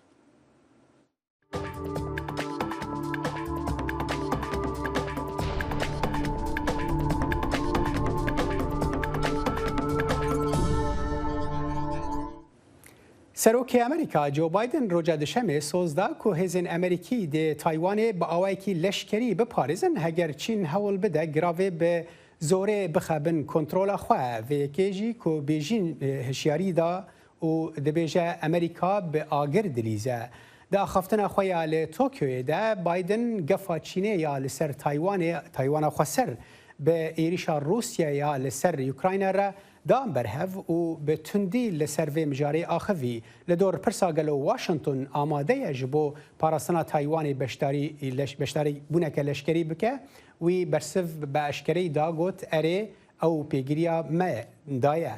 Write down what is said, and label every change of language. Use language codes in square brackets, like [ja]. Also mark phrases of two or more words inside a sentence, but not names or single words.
[ku] سەرۆکی ئەمریکا جو بایدن ڕۆژە دوشەمێ سۆزدا کو هێزن ئەمریکی دێ تایوانێ بە ئاوایەکی لەشکری بپارێزن هەگەر چین هەوڵ بدە گراوێ بە زۆرێ بخەبن کۆنتترۆلا خوا vêyekêjî ku bêjîn hişyarî da û dibêje Amerîka bi agir dilîze. Di axaftina xwe ya li Tokyoyê de Biden gefa Çînê ya li ser Taywana xwe ser bi êrişa Rusyaya li ser Ukrayna re dan berhev û bi tundî li ser vê mijarê axivî li dor pirsa gelo Washington amade ye ji bo parastina Taywanê beşdarî bûneke leşkerî bike wî bersiv bi eşkereyî da got erê ew pêgiriya me daye.